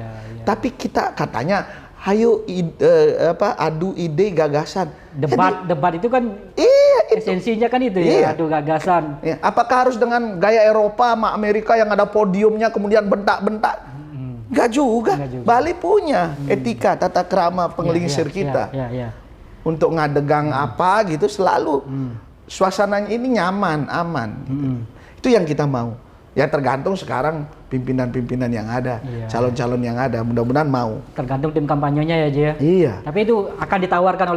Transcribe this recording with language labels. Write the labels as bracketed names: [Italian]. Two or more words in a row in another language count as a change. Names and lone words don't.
[Indonesian] Tapi kita katanya ayo adu ide gagasan. Debat itu kan esensinya kan itu ya, adu gagasan. Apakah harus dengan gaya Eropa sama Amerika yang ada podiumnya kemudian bentak-bentak? Enggak juga. Bali punya etika tata krama penglingsir kita. Untuk ngadegang apa gitu selalu suasananya ini nyaman, aman. Itu yang kita mau. Ya tergantung sekarang pimpinan-pimpinan yang ada, Iya. calon-calon yang ada, mudah-mudahan mau. Tergantung tim kampanyenya ya Ji ya. Iya. Tapi itu akan ditawarkan oleh